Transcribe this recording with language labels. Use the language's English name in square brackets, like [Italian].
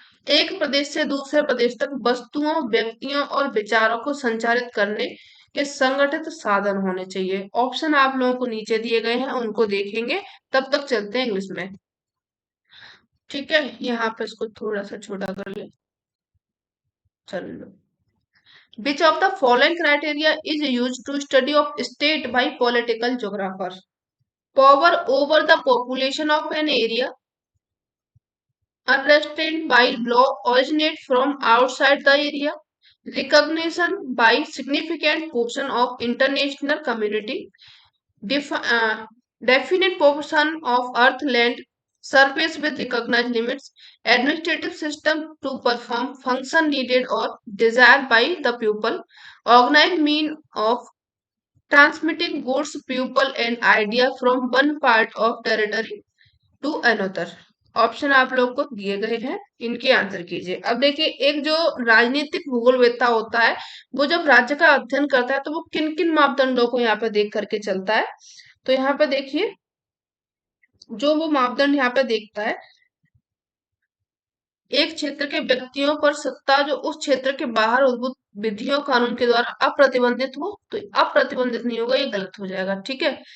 [Hindi] एक प्रदेश से दूसरे प्रदेश तक वस्तुओं व्यक्तियों और विचारों को संचारित करने के संगठित साधन होने चाहिए। ऑप्शन आप लोगों को नीचे दिए गए हैं, उनको देखेंगे, तब तक चलते हैं इंग्लिश में, ठीक है। यहाँ पे इसको थोड़ा सा छोटा कर ले, चल लो। [English] Which of the following criteria is used to study of state by political geographers? Power over the population of an area, unrestrained by law, originate from outside the area, recognition by significant portion of international community, Def- uh, definite portion of earth land surface with recognized limits, administrative system to perform function needed or desired by the pupil, organized mean of transmitting goods, people and idea from one part of territory to another. [Hindi] Option आप लोग को दिए गए हैं, इनके answer कीजिए। अब देखिए, एक जो राजनीतिक भूगोलवेत्ता होता है, वो जब राज्य का अध्ययन करता है तो वो किन किन मापदंडों को यहाँ पे देख करके चलता है। तो यहाँ पे देखिए, जो वो मापदंड यहाँ पे देखता है, एक क्षेत्र के व्यक्तियों पर सत्ता जो उस क्षेत्र के बाहर उद्भूत विधियों कानून के द्वारा अप्रतिबंधित हो, तो अप्रतिबंधित नहीं होगा, ये गलत हो जाएगा। ठीक है।